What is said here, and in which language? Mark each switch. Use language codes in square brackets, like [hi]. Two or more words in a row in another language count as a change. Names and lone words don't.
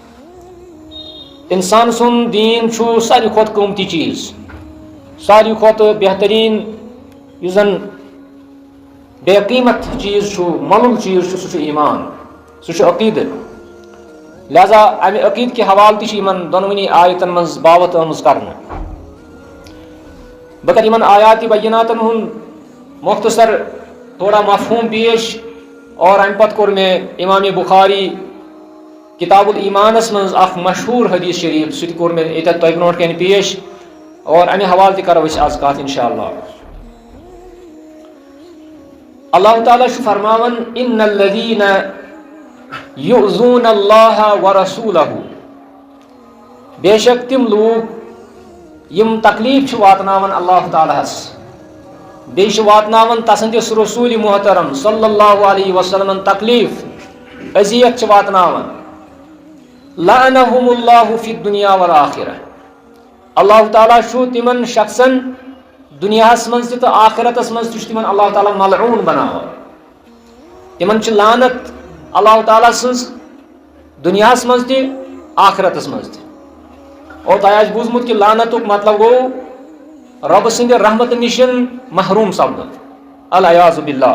[ks] انسان سُنٛد دیٖن چھُ ساروی کھۄتہٕ قۭمتی چیٖز، ساروی کھۄتہٕ بہتریٖن یُس زن بے قیمت چیٖز چھُ، مۄلُل چیٖز چھُ، سُہ چھُ ایمان، سُہ چھُ عقیدٕ۔ لہذا امہِ عقیدٕ کہِ حوالہٕ تہِ چھِ یمن دۄنوٕنی آیتن منٛز باوت آمٕژ کرنہٕ۔ بہٕ کرٕ یمن آیات بیناتن ہُنٛد مختصر تھوڑا مفہوم پیش، اور امہِ پتہٕ کوٚر مےٚ امام بخاری کتاب الایمانس منٛز اکھ مشہوٗر حدیث شریف، سُہ تہِ کوٚر مےٚ ییٚتٮ۪تھ تۄہہِ برونٛٹھ کنہِ پیش، اور امہِ حوالہٕ تہِ کرو أسۍ آز کتھ [ar] انشاءاللہ۔ [ks] اللہ تعالیٰ چھُ فرماوان [ar] ان الذین یؤذون اللہ ورسولہ، [ks] بے شک تم لوگ یم تکلیف چھِ واتناوان اللہ تعالیٰ ہس، بیٚیہِ چھِ واتناوان تسٕنٛدِس رسوٗلِ محترم [ar] صلی اللہ علیہ وسلمن [ks] تکلیف، اذیت چھِ واتناوان۔ [ar] لعنہم اللہ فی الدنیا والآخرہ، [ks] اللہ تعالیٰ چھُ تمن شخصن دنیاہس منٛز تہِ تہٕ آخرتس منٛز تہِ چھُ تمن اللہ تعالیٰ ملعون بناوان۔ تمن چھِ لعنت اللہ تعالیٰ سٕنٛز دنیاہس منٛز تہِ آخرتس منٛز تہِ۔ اور تۄہہِ آسہِ بوٗزمُت کہِ لعنتُک مطلب گوٚو رۄبہٕ سٕنٛدِ رحمتہٕ نِشن محروٗم سپدُن، [ar] العیاذ باللہ۔